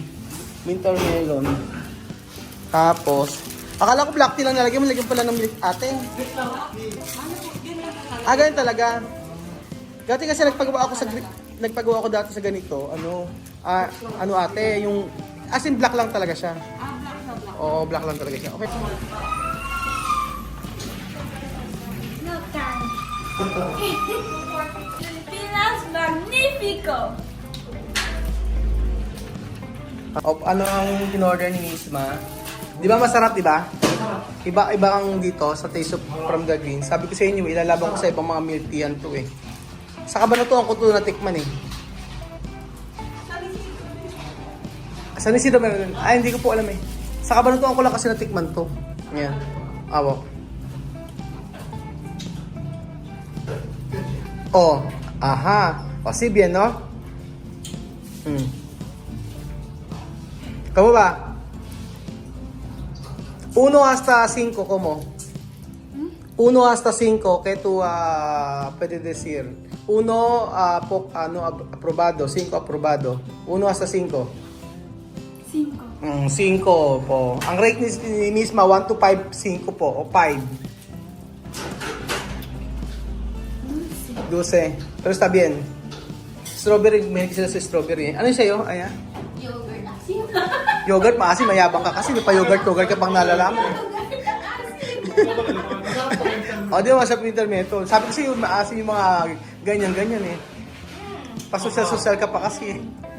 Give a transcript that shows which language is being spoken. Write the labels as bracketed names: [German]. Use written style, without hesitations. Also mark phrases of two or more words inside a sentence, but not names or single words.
[English] Winter melon. [Filipino] Tapos, akala ko [English] black tea [Filipino] lang nalagyan mo, lagyan pala ng milk ate. Ganyan talaga. Dati kasi nagpagawa ako dati sa ganito, ano ate, yung, [English] as in black [Filipino] lang talaga siya. Oo, black lang talaga siya. Okay. [English] No time. [Filipino] Pilipinas Magnifico! Ano ang in-order ni Misma? Di ba masarap, di ba? Iba ang dito sa Taste of from the Green. Sabi ko sa inyo, ilalaban ko sa ibang mga [English] milk tea [Filipino] yan to eh. Sa kabanatuan ko to natikman eh. San Isidro meron? Ay, hindi ko po alam eh. Sa kabanatuan ko lang kasi natikman to. Yan. [Spanish] Awo. Oh, aha. O, si bien, no? [Filipino] Kamu ba? [Spanish] 1 hasta 5 como. 1 hasta 5 que tú puedes decir. 1 aprobado, 5 aprobado. 1 hasta 5. 5. [Filipino] 5 po. Ang rate ni Misma 1 to 5, 5 po o 5. [Spanish] 12. Pero está bien. [Filipino] Strawberry, may sila sa strawberry. Ano yung sa'yo? Ayan. Yogurt asin. Yogurt, maasim, mayabang ka kasi. Pa yogurt ka pang nalalaman. O, di ba masarap yung intermeto. Sabi kasi yung maasim yung mga ganyan-ganyan eh. Pasosyal-sosyal ka pa kasi eh.